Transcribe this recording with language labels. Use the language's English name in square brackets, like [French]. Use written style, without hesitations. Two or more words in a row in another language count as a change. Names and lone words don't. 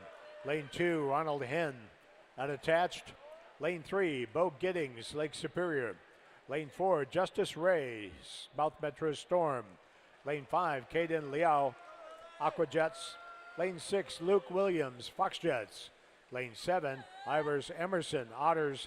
[English] Lane 2, Ronald Henn, unattached. Lane 3, Bo Giddings, Lake Superior. Lane 4, Justice Ray, South Metro Storm. Lane 5, Caden Liao, Aquajets. Lane 6, Luke Williams, Foxjets. Lane 7, Ivers Emerson, Otters.